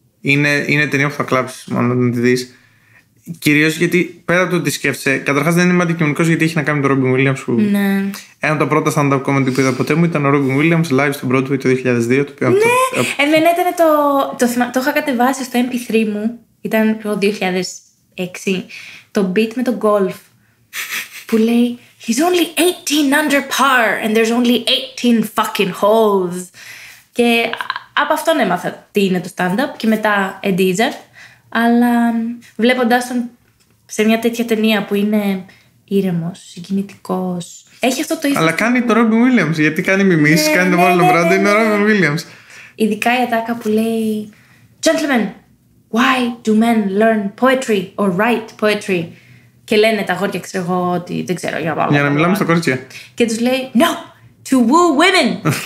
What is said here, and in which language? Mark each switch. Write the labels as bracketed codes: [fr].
[el] Είναι ταινία που θα κλάψεις μόνο να τη δεις. Κυρίως γιατί πέρα από το ότι σκέφτεσαι, καταρχάς δεν είμαι αντικειμενικός γιατί έχει να κάνει με τον Ρόμπιν Βίλιαμς. Ναι. Ένα από τα πρώτα stand-up comedy που είδα ποτέ μου ήταν ο Ρόμπιν Βίλιαμς live στον Broadway το 2002. Το οποίο ναι, εμένα ήταν το είχα κατεβάσει στο MP3 μου. Ήταν το 2006. Το beat με το golf που λέει [en] He's only 18 under par and there's only 18 fucking holes. [el] Και από αυτόν έμαθα τι είναι το stand-up και μετά Eddie Izzard. Αλλά βλέποντας τον σε μια τέτοια ταινία που είναι ήρεμος, συγκινητικός, έχει αυτό το ήθος. Αλλά κάνει το Ρόμπιν Βίλιαμς, γιατί κάνει μιμήσεις, κάνει το Marlon Brando, είναι ο Ρόμπιν Βίλιαμς. Ειδικά η ατάκα που λέει [en] Gentlemen, why do men learn poetry or write poetry? [el] Και λένε τα αγόρια, ξέρω εγώ, ότι δεν ξέρω για να μιλάμε στα κορίτσια. Και τους λέει [en] No, to woo women.